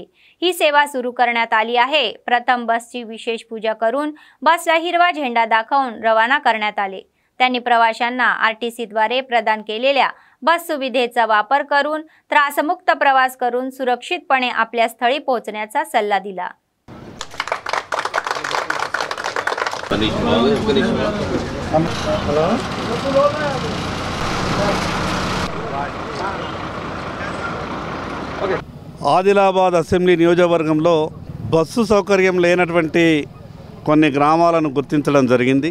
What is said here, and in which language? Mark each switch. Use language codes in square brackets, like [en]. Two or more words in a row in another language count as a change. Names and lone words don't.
[mr] ही सेवा सुरू करण्यात आली आहे। प्रथम बसची विशेष पूजा करून बसला हिरवा झेंडा दाखवून रवाना करण्यात आले। त्यांनी प्रवाशांना RTCद्वारे प्रदान केलेल्या बस सुविधेचा वापर करून त्रासमुक्त प्रवास करून सुरक्षितपणे आपल्या स्थळी पोहोचण्याचा सल्ला दिला। [te] ఆదిలాబాద్ అసెంబ్లీ నియోజకవర్గంలో బస్సు సౌకర్యం లేనటువంటి కొన్ని గ్రామాలను గుర్తించడం జరిగింది।